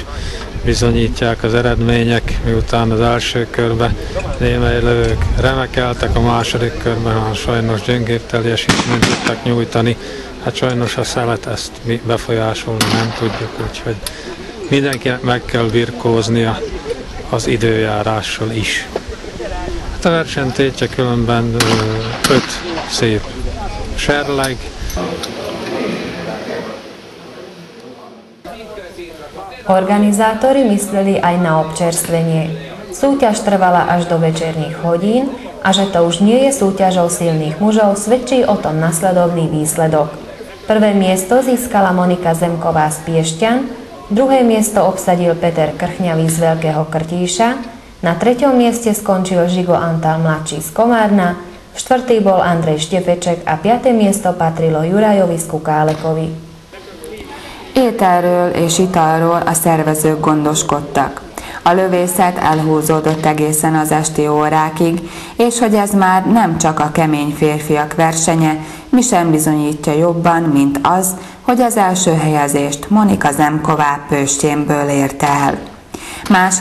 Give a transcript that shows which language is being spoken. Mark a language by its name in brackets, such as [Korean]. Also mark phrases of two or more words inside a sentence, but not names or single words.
[Hungarian] Bizonyítják az eredmények, miután az első körben némely lövők remekeltek, a második körben sajnos gyöngébb teljesítményt tudtak nyújtani. Hát sajnos a szelet ezt mi befolyásolni nem tudjuk, úgyhogy mindenkinek meg kell birkóznia az időjárással is. Hát a verseny tétje különben 5 szép serleg. [Slovak] Organizátori mysleli aj na občerstvenie. Súťaž trvala až do večerných hodín a že to už nie je súťažou silných mužov, svedčí o tom nasledovný výsledok. Prvé miesto získala Monika Zemková z Piešťan, druhé miesto obsadil Peter Krchňavý z Veľkého Krtíša, na 3. mieste skončil Žigo Antal mladší z Komárna, 4. bol Andrej Štefeček a 5. miesto patrilo Jurajovi z Kukálekovi. [Hungarian] Ételről és italról a szervezők gondoskodtak. A lövészet elhúzódott egészen az esti órákig, és hogy ez már nem csak a kemény férfiak versenye, mi sem bizonyítja jobban, mint az, hogy az első helyezést Monika Zemková Pőstjénből érte el.